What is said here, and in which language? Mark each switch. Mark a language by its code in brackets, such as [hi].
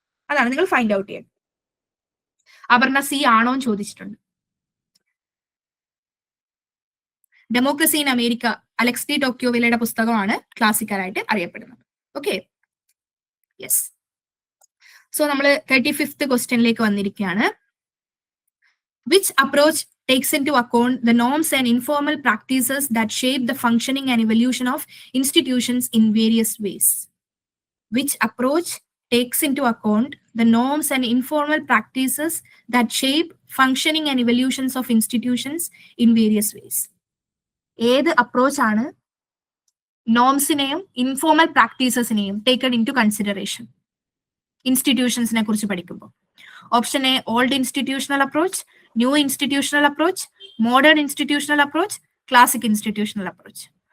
[ml] അതാണ് നിങ്ങൾ find out ചെയ്യുന്നത്. അപർണ സി ആണോ എന്ന് ചോദിച്ചിട്ടുണ്ട്. Democracy in America, Alex D ടോക്യോവിലയുടെ പുസ്തകമാണ് ക്ലാസിക്കലായിട്ട് അറിയപ്പെടുന്നത്. Okay, yes. സോ നമ്മൾ 35th ക്വസ്റ്റ്യനിലേക്ക് വന്നിരിക്കുകയാണ്. [en] Which approach takes into account the norms and informal practices that shape the functioning and evolution of institutions in various ways? Which approach takes into account the norms and informal practices that shape functioning and evolutions of institutions in various ways? [ml] ഏത് approach ആണ് നോംസിനെയും informal പ്രാക്ടീസസിനെയും [en] taken into consideration [ml] ഇൻസ്റ്റിറ്റ്യൂഷൻസിനെ കുറിച്ച് പഠിക്കുമ്പോൾ? [en] Option A old institutional approach, new institutional approach, modern institutional approach, classic institutional approach.